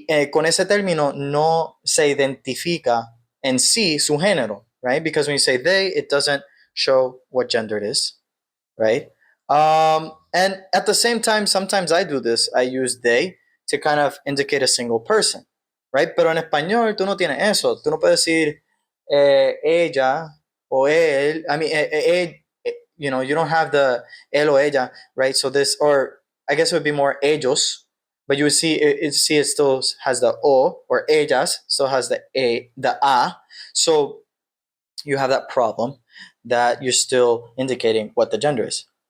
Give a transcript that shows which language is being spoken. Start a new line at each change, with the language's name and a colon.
Spanish: Con ese término no se identifica en sí su género,
English: right? Because when you say they, it doesn't show what gender it is, right? And at the same time, sometimes I do this. I use they to kind of indicate a single person, right?
Spanish: Pero en español tú no tienes eso. Tú no puedes decir ella o él.
English: I mean, you don't have the él o ella, right? So this, or I guess it would be more ellos, but you would see it still has the o, or ellas still has the a. So you have that problem that you're still indicating what the gender is.